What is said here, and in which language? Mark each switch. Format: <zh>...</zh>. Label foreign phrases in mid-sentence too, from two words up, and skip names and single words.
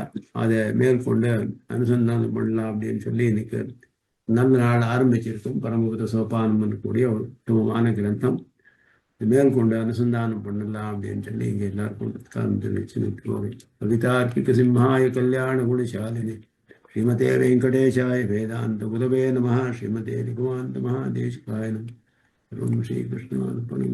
<ta>அதை மேற்கொண்டு அனுசந்தானம் பண்ணலாம் அப்படின்னு சொல்லி இன்னைக்கு நல்ல நாள் ஆரம்பிச்சிருக்கோம். பரமபுத சோபானம் கூடிய ஒரு உத்தமமான கிரந்தம். மேற்கொண்டு அனுசந்தானம் பண்ணலாம் அப்படின்னு சொல்லி இங்கே எல்லாருக்கும் காரணம் வச்சு நிற்கிறோம்.</ta> <sa>कवितार्किक सिंहाय कल्याण गुणशालिनि श्रीमते वेङ्कटेशाय वेदान्त गुरवे नमः. श्रीमते निगमान्त महादेशिकाय नमः। श्रीकृष्णार्पणम्.</sa>